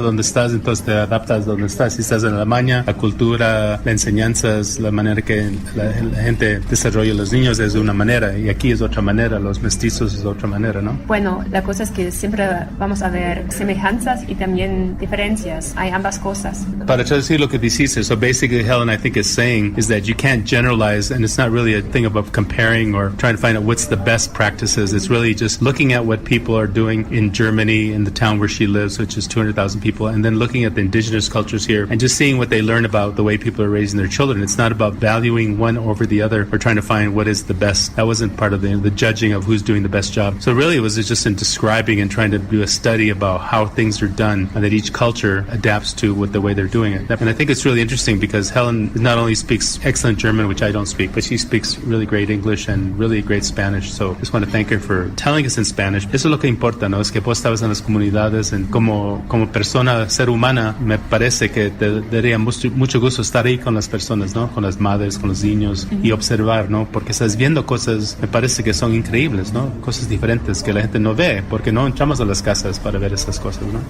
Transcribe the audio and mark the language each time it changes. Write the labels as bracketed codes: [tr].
[es] Donde estás, entonces te adaptas donde estás. Si estás en Alemania, la cultura, la enseñanza es la manera que la gente desarrolla a los niños es de una manera, y aquí es otra manera, los mestizos es de otra manera, ¿no? Bueno, la cosa es que siempre vamos a ver ver semejanzas y también diferencias. Hay ambas cosas. Para traducir lo que dijiste, [en] so basically Helen, I think, is saying is that you can't generalize, and it's not really a thing about comparing or trying to find out what's the best practices. It's really just looking at what people are doing in Germany, in the town where she lives, which is 200,000 people, and then looking at the indigenous cultures here and just seeing what they learn about the way people are raising their children. It's not about valuing one over the other or trying to find what is the best. That wasn't part of the judging of who's doing the best job. So really it was just in describing and trying to do a study about how things are done and that each culture adapts to what the way they're doing it. And I think it's really interesting because Helen not only speaks excellent German, which I don't speak, but she speaks really great English and really great Spanish. So I just want to thank her for telling us in Spanish. [es] Eso es lo que importa, ¿no? Es que vos estabas en las comunidades, en como persona, ser humana, me parece que te daría mucho gusto estar ahí con las personas, ¿no? Con las madres, con los niños y observar, ¿no? Porque estás viendo cosas, me parece que son increíbles, ¿no? Cosas diferentes que la gente no ve porque no entramos a las casas para ver esas cosas, ¿no?